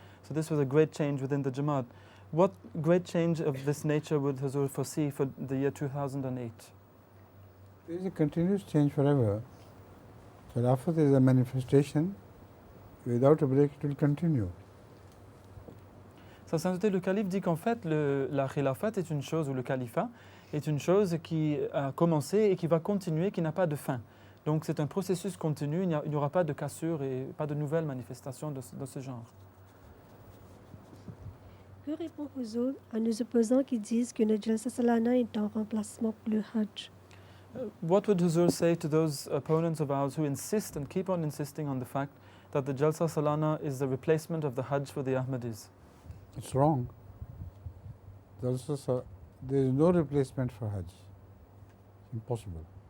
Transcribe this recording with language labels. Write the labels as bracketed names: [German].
[English] So this was a great change within the Jamaat. What great change of this nature would Hazur foresee for the year 2008? There is a continuous change forever. Khilafat is a manifestation. Without a break, it will continue. [French] Sa sainteté, le calife dit qu'en fait, la khilafat est une chose, ou le califat est une chose qui a commencé et qui va continuer, qui n'a pas de fin. Donc c'est un processus continu, il n'y aura pas de cassure et pas de nouvelles manifestations de ce genre. Que répond Huzur à nos opposants qui disent que le Jalsa Salana est un remplacement pour le Hajj? [English] What would Huzur say to those opponents of ours who insist and keep on insisting on the fact that the Jalsa Salana is the replacement of the Hajj for the Ahmadis? It's wrong. There is no replacement for Hajj. Impossible.